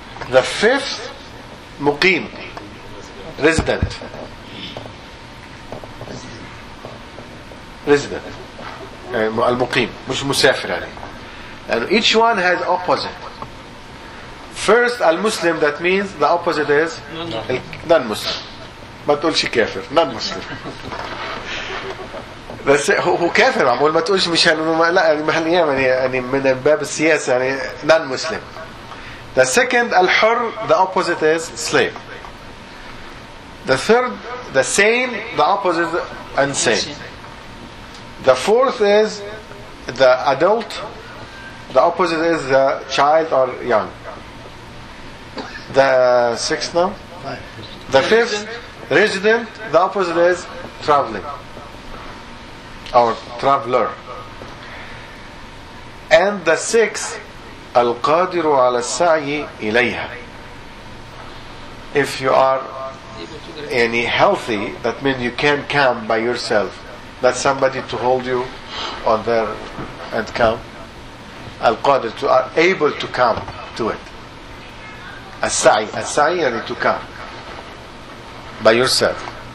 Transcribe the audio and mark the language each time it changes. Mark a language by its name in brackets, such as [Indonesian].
[English] The fifth, Muqim, resident. [Arabic] Al-Muqim, مش مسافر يعني. [English] And each one has opposite. First, al-Muslim, that means the opposite is non-Muslim. [Arabic] ما تقولش كافر, non-Muslim. بس هو كافر عم بقول, ما تقولش مش لا يعني من باب السياسة يعني non-Muslim. [English] The second, al-Hur, the opposite is slave. The third, the sane, the opposite is insane. The fourth is the adult, the opposite is the child or young. The sixth now? Five. The fifth, resident, the opposite is traveling. Or traveler. And the sixth, [Arabic] القادر على السعي إليها. [English] If you are any healthy, that means you can come by yourself. Not somebody to hold you on there and come. القادر, to are able to come to it. A sa'i, you need to come by yourself.